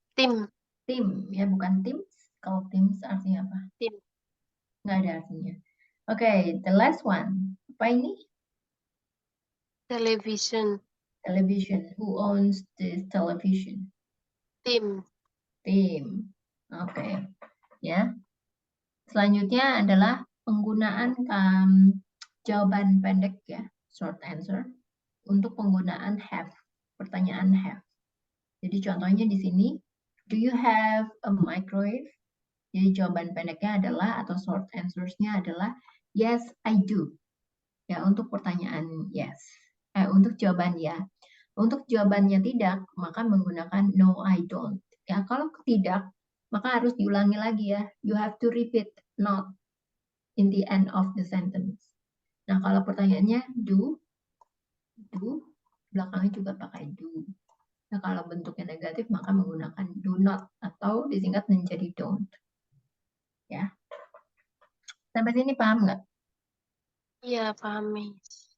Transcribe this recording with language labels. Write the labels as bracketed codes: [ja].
[id] Tim, ya bukan teams. Kalau teams artinya apa? Tim. Nggak ada artinya. Oke, [en] the last one. [id] Apa ini? [en] Television. Television. Who owns this television? Tim. [id] Tim. Oke. Ya. Selanjutnya adalah penggunaan jawaban pendek ya, short answer untuk penggunaan have. Pertanyaan have. Jadi contohnya di sini, [en] do you have a microwave? [id] Jadi jawaban pendeknya adalah atau short answers-nya adalah [en] yes, I do. [id] Ya, untuk pertanyaan yes. Untuk jawaban ya. Untuk jawabannya tidak, maka menggunakan [en] no, I don't. [id] Ya, kalau tidak, maka harus diulangi lagi ya. [en] You have to repeat not in the end of the sentence. [id] Nah, kalau pertanyaannya do, belakangnya juga pakai do. Nah, kalau bentuknya negatif, maka menggunakan do not atau disingkat menjadi don't. Ya. Sampai sini paham nggak? Iya, paham, Miss.